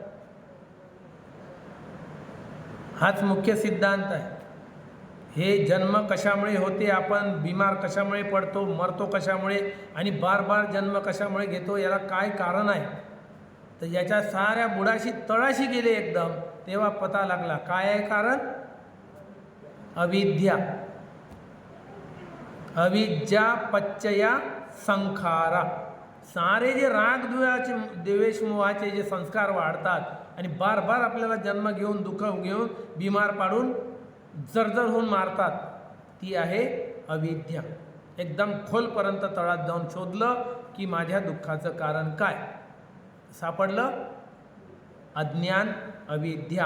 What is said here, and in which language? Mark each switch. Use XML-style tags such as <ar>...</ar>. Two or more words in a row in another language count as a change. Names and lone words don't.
<mr>हाच मुख्य सिद्धांत आहे. हे जन्म कशामुळे होते, आपण बिमार कशामुळे पडतो, मरतो कशामुळे आणि</mr> <hi>बार बार</hi> <mr>जन्म कशामुळे घेतो, याला काय कारण आहे. तर याच्या साऱ्या बुडाशी तळाशी गेले एकदम, तेव्हा पता लागला काय आहे कारण, अविद्या.</mr> <pi>अविद्या पच्चया संखारा.</pi> <mr>सारे जे राग द्वेष मोहाचे जे संस्कार वाढतात आणि</mr> <hi>बार बार</hi> <mr>आपल्याला जन्म घेऊन दुःख घेऊन बिमार पाडून जर्जर होऊन मारतात, ती आहे अविद्या. एकदम खोलपर्यंत तळात जाऊन शोधलं की माझ्या दुःखाचं कारण काय, सापडलं अज्ञान, अविद्या.</mr>